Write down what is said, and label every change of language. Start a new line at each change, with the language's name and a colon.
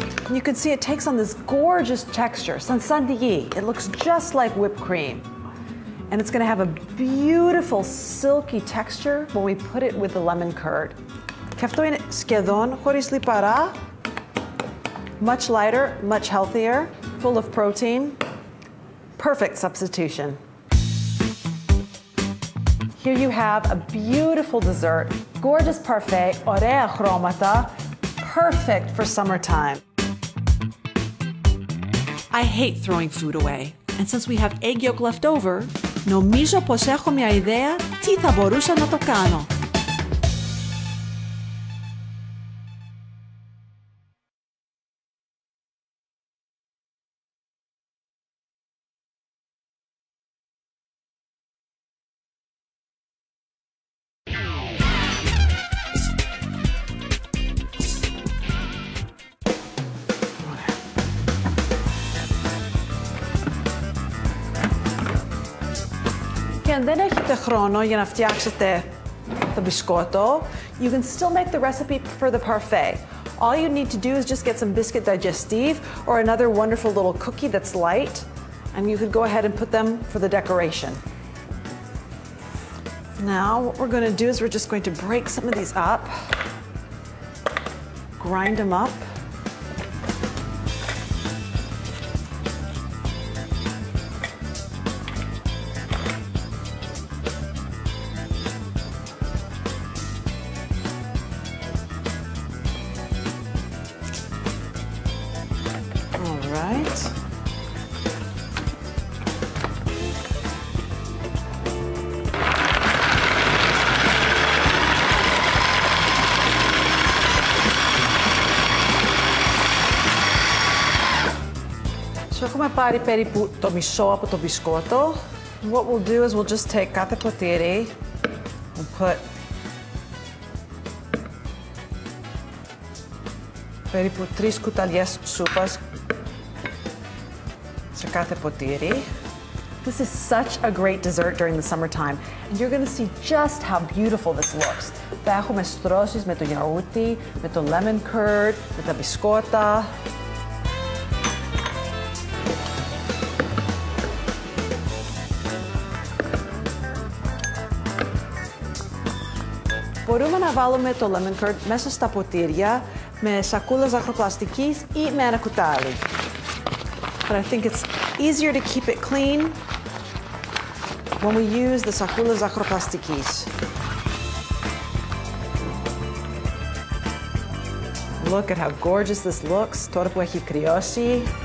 English: You can see it takes on this gorgeous texture, sansandigi. It looks just like whipped cream. And it's going to have a beautiful silky texture when we put it with the lemon curd.
Greek: Και αυτό είναι σχεδόν χωρίς λιπαρά.
English: Much lighter, much healthier, full of protein. Perfect substitution. Here you have a beautiful dessert, gorgeous parfait,
Greek: ωραία χρώματα,
English: perfect for summertime. I hate throwing food away. And since we have egg yolk left over,
Greek: νομίζω πως έχω μια ιδέα τι θα μπορούσα να το κάνω. Και αν δεν έχετε χρόνο για να φτιάξετε το μπισκότο,
English: you can still make the recipe for the parfait. All you need to do is just get some biscuit digestive or another wonderful little cookie that's light, and you could go ahead and put them for the decoration. Now, what we're going to do is we're just going to break some of these up, grind them up. Right.
Greek: So έχουμε πάρει περίπου το μισό από το μπισκότο.
English: What we'll do is we'll just take
Greek: κάθε ποτήρι
English: and put
Greek: περίπου 3 κουταλιές σούπας σε κάθε ποτήρι.
English: This is such a great dessert during the summertime, and you're going to see just how beautiful this looks.
Greek: Θα έχουμε στρώσεις με το γιαούρτι, με το lemon curd, με τα μπισκότα. Μπορούμε να βάλουμε το lemon curd μέσα στα ποτήρια με σακούλα ζαχαροπλαστικής ή με ένα κουτάλι.
English: But I think it's easier to keep it clean when we use the
Greek: σακούλα ζαχαροπλαστικής.
English: Look at how gorgeous this looks,
Greek: τώρα που έχει κρυώσει.